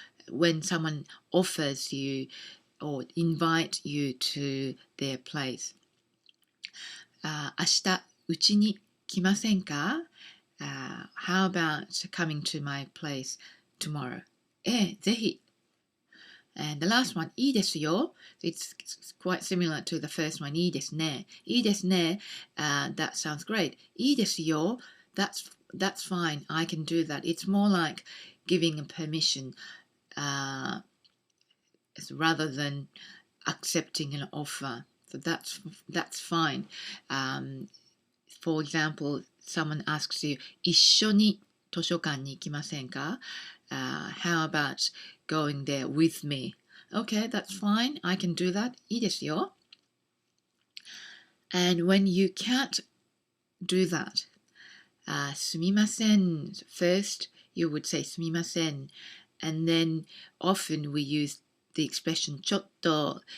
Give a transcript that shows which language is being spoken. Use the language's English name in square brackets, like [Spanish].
[English] When someone offers you or invite you to their place. [Japanese] 明日うちに来ませんか? [English] How about coming to my place tomorrow? [Japanese] ぜひ。 [English] And the last one, [Japanese] いいですよ. [English] It's quite similar to the first one, [Japanese] いいですね. いいですね. [English] That sounds great. [Japanese] いいですよ. [English] That's fine. I can do that. It's more like giving a permission rather than accepting an offer. So that's fine. For example, someone asks you, [Japanese] 一緒に図書館に行きませんか? [English] How about going there with me? Okay, that's fine. I can do that. [Japanese] いいですよ. [English] And when you can't do that, すみません first you would say すみません. And then often we use the expression ちょっと.